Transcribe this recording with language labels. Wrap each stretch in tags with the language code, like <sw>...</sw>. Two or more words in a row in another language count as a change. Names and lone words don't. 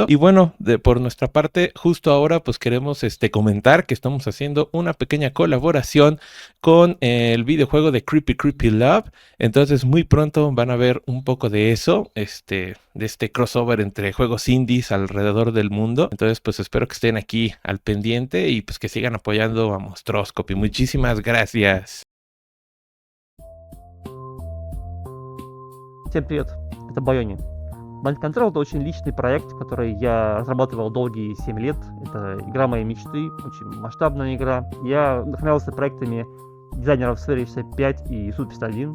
<es>Y bueno, por nuestra parte, justo ahora pues queremos comentar que estamos haciendo una pequeña colaboración con el videojuego de Creepy Love. Entonces muy pronto van a ver un poco de eso, de este crossover entre juegos indies alrededor del mundo. Entonces pues espero que estén aquí al pendiente y pues que sigan apoyando a Monstroscopy. Muchísimas gracias.</es> <ru>Всем привет, это Байони. Mind Control — это очень личный проект, который я разрабатывал долгие 7 лет. Это игра моей мечты, очень масштабная игра. Я вдохновлялся проектами дизайнеров Sphere 65 и Суд 51.</ru>